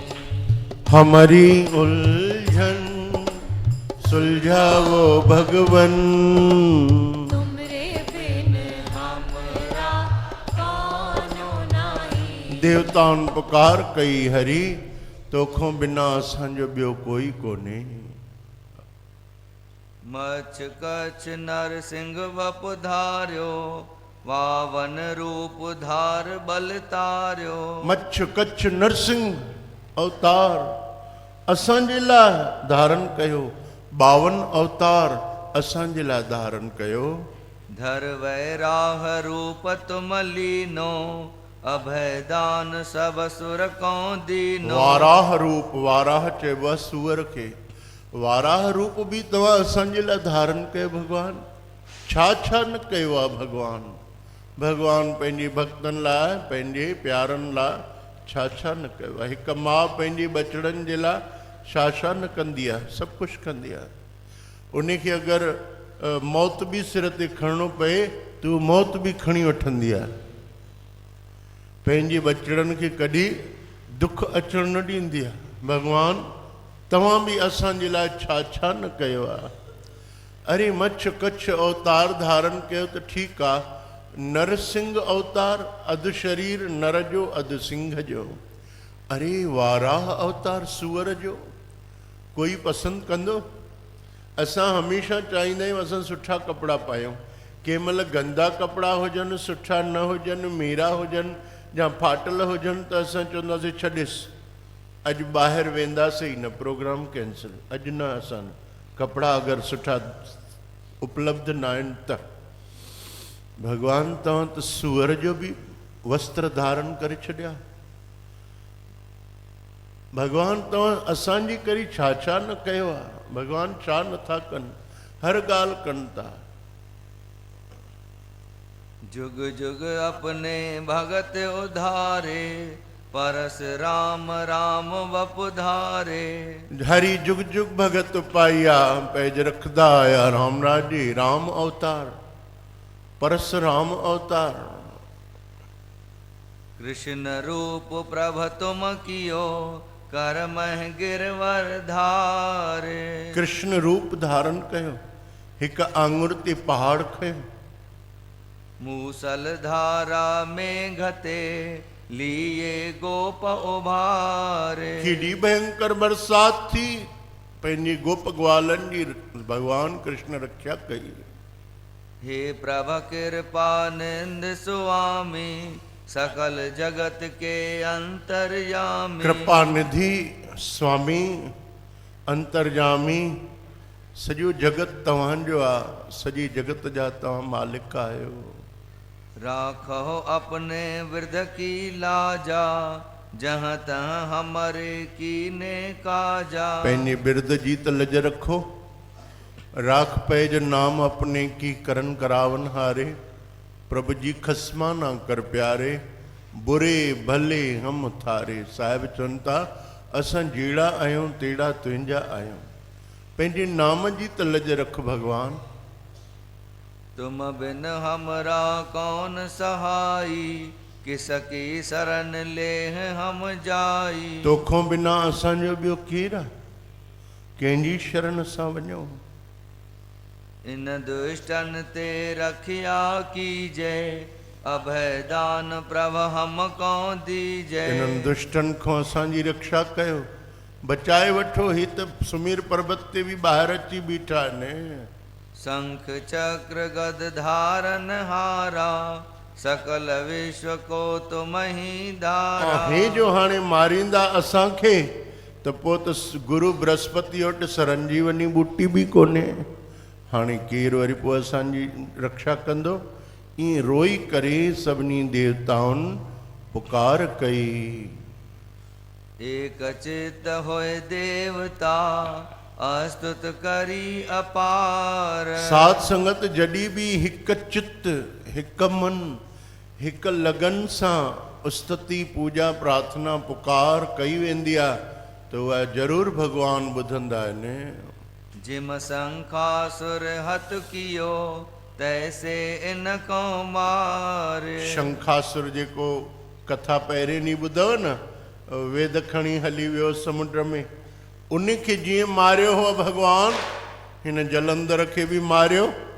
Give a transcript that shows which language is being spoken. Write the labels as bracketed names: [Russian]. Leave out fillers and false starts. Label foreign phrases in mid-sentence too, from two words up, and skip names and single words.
[Hindi] हमारी उलझन सुलझावो भगवन, तुमरे बिन हमरा कोनो नाही। [Sindhi] देवताउन पुकार कई हरि, तोखों बिना असांजो ॿियो कोई कोने। [Hindi] मच्छ कच्छ नर सिंह वपु धार्यो, वावन रूप धार बल तार्यो। [Sindhi] मच्छ कच्छ नरसिंह अवतार असांजे लाइ धारण कयो, 52 अवतार असांजे लाइ धारण कयो। [Hindi] धर वैराह रूप तुम लीनो, अभय दान सब सुर को दीनो। [Sindhi] वाराह रूप, वाराह चइबो आहे सूअर खे। वाराह रूप बि तव्हां असांजे लाइ धारण कयो भॻवान। छा छा न कयो आहे भॻवान। भॻवान पंहिंजे भक्तनि लाइ, पंहिंजे प्यारनि लाइ छा छा न कयो आहे। हिकु माउ पंहिंजे बचड़नि जे लाइ छा छा न कंदी आहे, सभु कुझु कंदी आहे। उनखे अगरि मौत बि सिर ते खणणो पए त उहा मौत बि खणी वठंदी आहे। पंहिंजे बचड़नि खे कॾहिं दुख अचणु न ॾींदी आहे। भॻवान तव्हां बि असांजे लाइ छा छा न कयो आहे। अरे मच्छ कच्छ अवतार धारण कयो त ठीकु आहे। नरसिंह अवतार, अधु शरीर नर जो अधु सिंह जो। अरे वाराह अवतार सूअर जो, कोई पसंदि कंदो। असां हमेशह चाहींदा आहियूं असां सुठा कपिड़ा पायूं। कंहिं महिल गंदा कपिड़ा हुजनि, सुठा न हुजनि, मेरा हुजनि या फाटल हुजनि त असां चवंदासीं छॾिस, अॼु ॿाहिरि वेंदासीं न, [English] program cancel, [Sindhi] अॼु न। असां कपिड़ा अगरि सुठा उपलब्ध न आहिनि त। भॻवान तव्हां त सूअर जो बि वस्त्र धारण करे छॾिया। भॻवान तव्हां असांजी करी छा छा न कयो आहे। भॻवान छा नथा कनि, हर ॻाल्हि कनि था। [Hindi] जुग जुग अपने भगत उधारे, परस राम राम वपु धारे। [Punjabi] हरि जुग जुग भगत पाइया, पैज रखदा आया राम राजे। [Sindhi] राम अवतार, परशुराम अवतार। [Hindi] कृष्ण रूप प्रभ तुम कियो, कर मह गिरवर धारे। [Sindhi] कृष्ण रूप धारण कयो, हिकु आंगुर ते पहाड़ खयो। [Hindi] मूसल धारा में घते, लिए गोप उभारे। [Sindhi] केॾी भयंकर बरसात थी, पंहिंजे गोप ग्वालनि जी भॻवान कृष्ण रक्षा कई। [Hindi] हे प्रभ कृपानंद स्वामी, सकल जगत के अंतर्यामी। [Sindhi] कृपा निधि स्वामी अंतर्यामी, सॼो जगत तव्हांजो आहे। सॼी जगत जा तव्हां मालिक आहियो। [Hindi] राखो अपने वृद्ध की लाजा, जहाँ तहाँ हमारे कीने काजा। [Sindhi] पंहिंजे बिरद जी त लज रखो। [Hindi] राख पैज नाम अपने की करन करावन हारे। [Punjabi] प्रभु जी खसमा ना कर प्यारे, बुरे भले हम थारे। [Sindhi] साहिब चवनि था असां जहिड़ा आहियूं तहिड़ा तुंहिंजा आहियूं। पंहिंजे नाम जी त लज रख भॻवान। [Hindi] तुम बिन हमरा कौन सहाई, किसकी शरण ले हम जाई। [Sindhi] तोखों बिना असांजो ॿियो केरु आहे, कंहिंजी शरण सां वञूं। [Hindi] इन दुष्टन ते रखिया कीजे, अभय दान प्रभ हमको दीजे। [Sindhi] इन्हनि दुष्टनि खां असांजी रक्षा कयो, बचाए वठो। ही त सुमेर पर्वत ते बि ॿाहिरि अची बीठा आहिनि। [Hindi] शंख चक्र गद धारन हारा, सकल विश्व को तुम ही धारा। [Sindhi] हे जो हाणे मारींदा असांखे त पोइ त गुरु बृहस्पति वटि सरंजीवनी बूटी बि कोन्हे, हाणे केरु वरी पोइ असांजी रक्षा कंदो। ईअं रोई करे सभिनी देवताउनि पुकार कई। [Hindi] एक चित होए देवता अस्तुत करी अपार। [Sindhi] साध संगत जॾहिं बि हिक चित हिक मन हिक लगन सां स्तुति पूजा प्रार्थना पुकार कई वेंदी आहे त उहा ज़रूरु भॻवानु ॿुधंदा आहिनि। [Hindi] जिम शंखासुर हथ कियो तैसे इन को मार। [Sindhi] शंखासुर जेको कथा पहिरें ॾींहुं ॿुधव न, वेद खणी हली वियो समुंड में, उनखे जीअं मारियो हो भॻवानु, हिन जलंधर खे बि मारियो।